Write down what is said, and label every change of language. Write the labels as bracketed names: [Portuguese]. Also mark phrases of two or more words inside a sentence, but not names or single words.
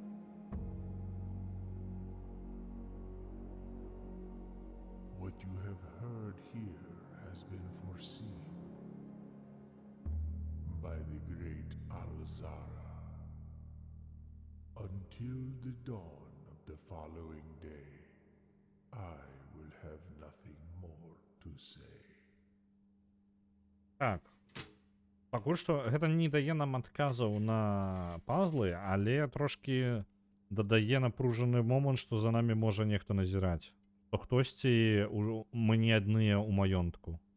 [English] What you have heard here has been foreseen by the great Alzara. Until the dawn of the following day, I will have nothing more to say. [Belarusian] Так. Пакуль што гэта не дае нам адказаў на пазлы, але трошки дадае напружаны момант, што за намі можа нехта назіраць. То хтосьці мы не адныя ў маёнтку.